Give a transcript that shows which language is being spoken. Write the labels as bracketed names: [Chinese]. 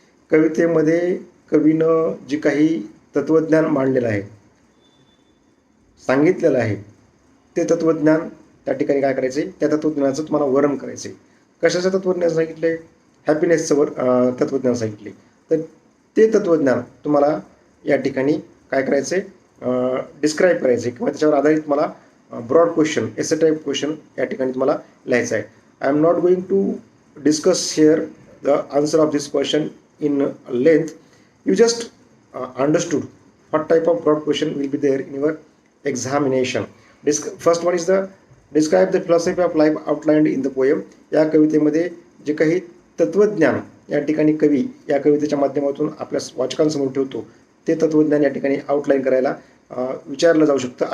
[Marathi] कवितेमध्ये कवीनं जे काही तत्त्वज्ञान मांडलेलं आहे, सांगितलेलं आहे, ते तत्त्वज्ञान त्या ठिकाणी काय करायचे, त्या तत्त्वज्ञानाचं तुम्हाला वर्णन करायचे. कशाचं तत्त्वज्ञान सांगितले? हॅपीनेसचं तत्त्वज्ञान सांगितले. तर ते तत्त्वज्ञान तुम्हाला या ठिकाणी काय करायचे, डिस्क्राईब करायचे किंवा त्याच्यावर आधारित मला ब्रॉड क्वेश्चन एसे टाईप क्वेश्चन या ठिकाणी तुम्हाला लिहायचं आहे. [English] I am not going to discuss here the answer of this question in length. You just understood what type of broad question will be there in your examination. First one is the describe the philosophy of life outlined in the poem. [Marathi] या कवितेमध्ये जे काही तत्त्वज्ञान या ठिकाणी कवी या कवितेच्या माध्यमातून आपल्या वाचकांसमोर ठेवतो ते तत्त्वज्ञान या ठिकाणी आउटलाईन करायला विचारलं जाऊ शकतं.